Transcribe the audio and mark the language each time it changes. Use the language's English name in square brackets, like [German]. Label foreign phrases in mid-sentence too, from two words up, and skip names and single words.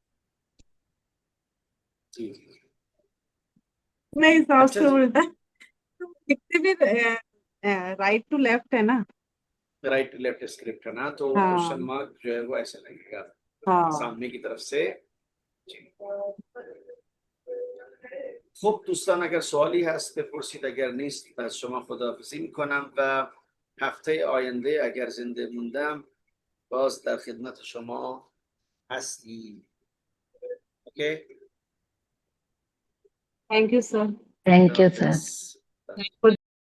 [Hindi] जी। नहीं, हिसाब अच्छा से जी, उल्टा लिखते भी [English] right to left [Hindi] है ना। [English] right left script [Hindi] है ना, तो क्वेश्चन हाँ मार्क जो है वो ऐसे लगेगा हाँ। सामने की तरफ से जी। [Persian] خب دوستان، اگر سوالی هست بپرسید، اگر نیست از شما خداحافظی میکنم و هفته آینده اگر زنده موندم باز در خدمت شما هستیم. اوکی؟ [English] Thank you sir. Thank you sir. [Persian] خداحافظ.